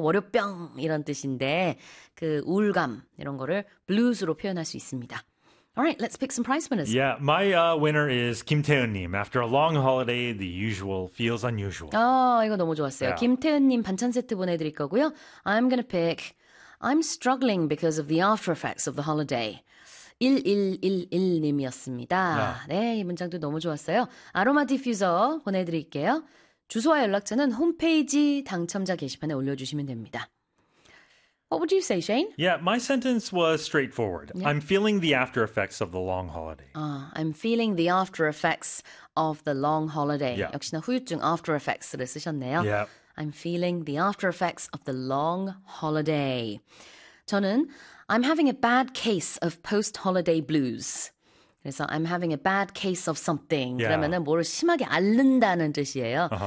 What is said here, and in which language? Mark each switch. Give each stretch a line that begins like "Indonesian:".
Korean: 월요병 이런 뜻인데 그 우울감 이런 거를 blues로 표현할 수 있습니다.
English: Alright, let's pick some prize winners. Yeah, my winner is Kim Tae-eun님. After a long holiday, the usual feels unusual.
Korean: 아, 이거 너무 좋았어요. 김태현님 반찬 세트 보내드릴 거고요.
English: I'm gonna pick. I'm struggling because of the after effects of the holiday.
Korean: 1111님이었습니다. 네, 이 문장도 너무 좋았어요. 아로마 디퓨저 보내드릴게요. 주소와 연락처는 홈페이지 당첨자 게시판에 올려주시면 됩니다.
English: What would you say, Shane? Yeah, my sentence was straightforward. Yeah. I'm feeling the after effects of the long holiday. I'm feeling the after effects of the long holiday. Yeah.
Korean: 역시나 후유증 after effects를 쓰셨네요.
English: Yeah. I'm feeling the after effects of the long holiday.
Korean: 저는
English: I'm having a bad case of post-holiday blues.
Korean: 그래서
English: I'm having a bad case of something.
Korean: 그러면은 뭐를 심하게 앓는다는 뜻이에요.